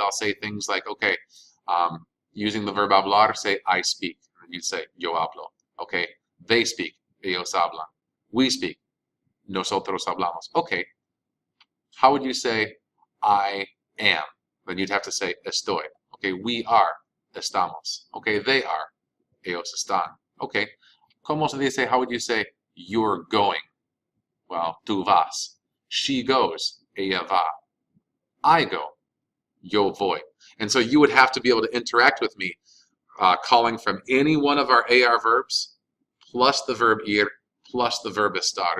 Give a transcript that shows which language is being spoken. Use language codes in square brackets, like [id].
[en] I'll say things like, okay, using the verb hablar, say I speak, and you'd say [es] yo hablo. [en] Okay, they speak, [es] ellos hablan. [en] We speak, [es] nosotros hablamos. [en] Okay, how would you say I am. Then you'd have to say estoy. Okay, we are, estamos. Okay, they are, [es] ellos están. [en] Okay, [es] ¿cómo se dice? [en] How would you say you're going? Well, [es] tú vas. [en] She goes, [es] ella va. [en] I go, [es] yo voy. [en] And so you would have to be able to interact with me calling from any one of our AR verbs plus the verb ir plus the verb estar.